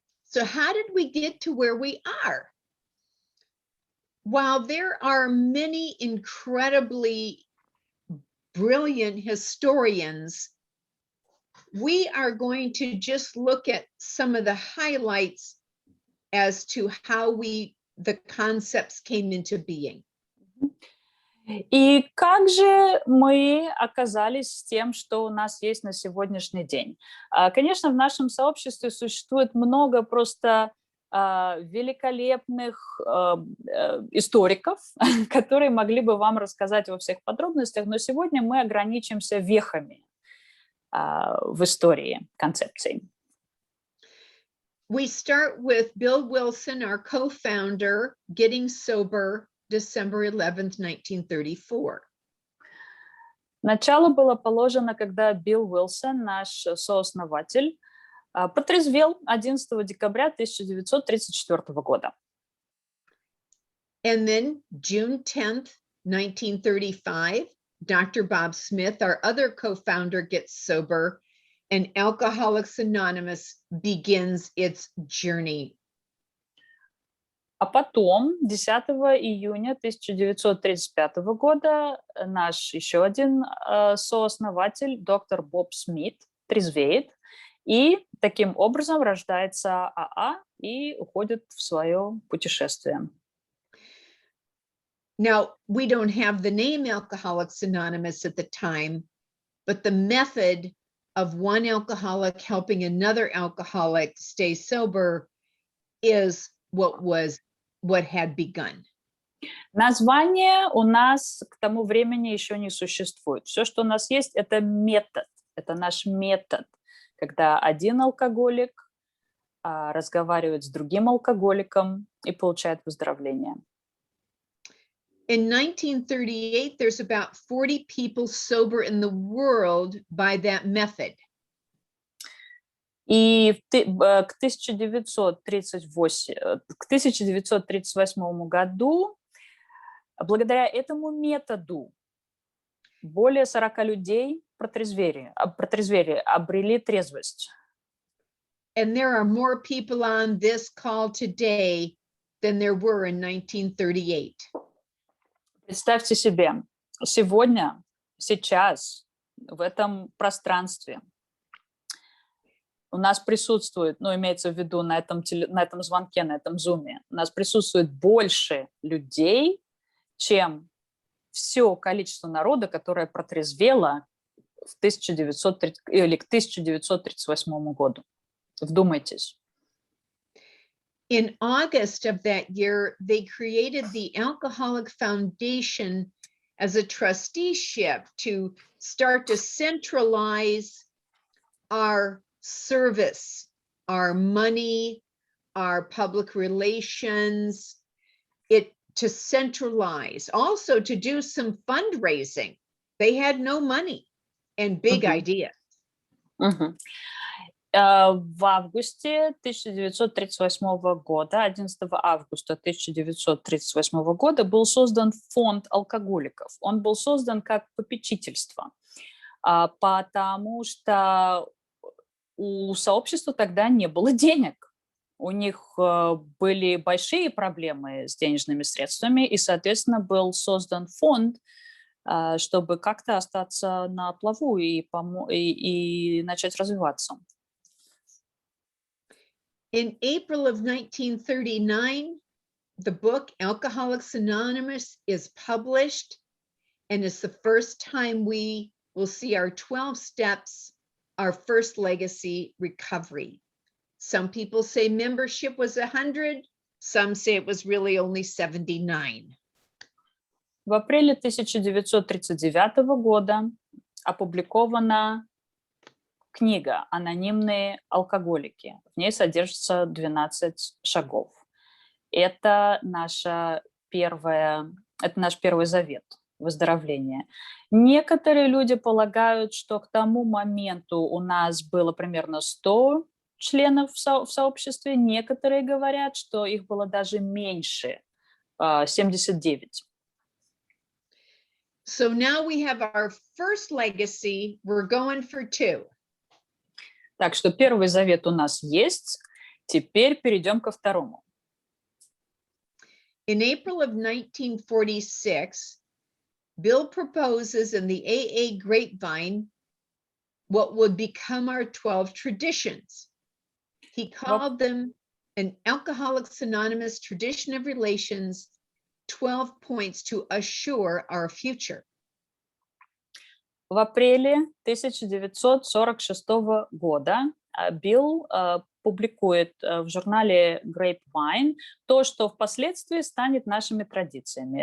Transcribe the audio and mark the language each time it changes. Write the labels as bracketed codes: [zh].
[en] So how did we get to where we are? while there are many incredibly brilliant historians, we are going to just look at some of the highlights as to how the concepts came into being. [ru] И как же мы оказались с тем, что у нас есть на сегодняшний день? Конечно, в нашем сообществе существует много просто великолепных историков, которые могли бы вам рассказать во всех подробностях, но сегодня мы ограничимся вехами в истории концепций. [en] We start with Bill Wilson, our co-founder, getting sober December 11th, 1934. [ru] Начало было положено, когда Билл Уилсон, наш сооснователь, протрезвел 11 декабря 1934 года. [en] And then June 10th, 1935, Dr. Bob Smith, our other co-founder, gets sober, and Alcoholics Anonymous begins its journey. [ru] А потом, 10 июня 1935 года, наш еще один сооснователь, доктор Боб Смит, трезвеет, и таким образом рождается АА и уходит в свое путешествие. [en] Now, we don't have the name Alcoholics Anonymous at the time, but the method of one alcoholic helping another alcoholic stay sober is what had begun. [ru] Название у нас к тому времени еще не существует. Все, что у нас есть, это метод. Это наш метод, когда один алкоголик разговаривает с другим алкоголиком и получает выздоровление. [en] In 1938, there's about 40 people sober in the world by that method. [ru] И к 1938 году, благодаря этому методу, более 40 людей протрезвели, обрели трезвость. [en] And there are more people on this call today than there were in 1938. [ru] Представьте себе, сегодня, сейчас, в этом пространстве у нас присутствует, ну, имеется в виду на этом звонке, на этом зуме, у нас присутствует больше людей, чем все количество народа, которое протрезвело к 1938 году. Вдумайтесь. [en] In August of that year, they created the Alcoholic Foundation as a trusteeship to start to centralize our service, our money, our public relations, to centralize, also to do some fundraising. They had no money and big ideas. [ru] В августе 1938 года, 11 августа 1938 года был создан фонд алкоголиков. Он был создан как попечительство, потому что у сообщества тогда не было денег. У них были большие проблемы с денежными средствами, и, соответственно, был создан фонд, чтобы как-то остаться на плаву и начать развиваться. [en] In April of 1939, the book Alcoholics Anonymous is published, and it's the first time we will see our 12 steps, our first legacy, recovery. Some people say membership was 100, some say it was really only 79. [ru] В апреле 1939 года опубликована книга «Анонимные алкоголики». В ней содержится 12 шагов. Это наш первый завет выздоровления. Некоторые люди полагают, что к тому моменту у нас было примерно 100 членов в сообществе. Некоторые говорят, что их было даже меньше, 79. [en] So now we have our first legacy. We're going for 2. [ru] Так что первый завет у нас есть. Теперь перейдем ко второму. [en] In April of 1946, Bill proposes in the AA grapevine what would become our 12 traditions. He called them an Alcoholics Anonymous tradition of relations, 12 points to assure our future. [ru] В апреле 1946 года Билл публикует в журнале Grapevine то, что впоследствии станет нашими традициями.